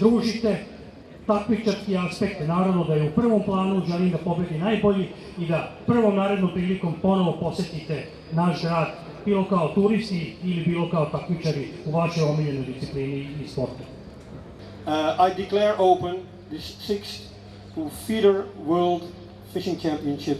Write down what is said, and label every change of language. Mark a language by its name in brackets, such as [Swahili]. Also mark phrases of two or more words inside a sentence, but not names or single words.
[Serbian] družite, takmičarski aspekt, naravno da je u prvom planu, želim da pobedi najbolji i da prvom narednom prilikom ponovo posetite naš grad, bilo kao turisti ili bilo kao takmičari u vašoj omiljenoj disciplini i sportu. [English] I declare open this 6th Feeder World Fishing Championships.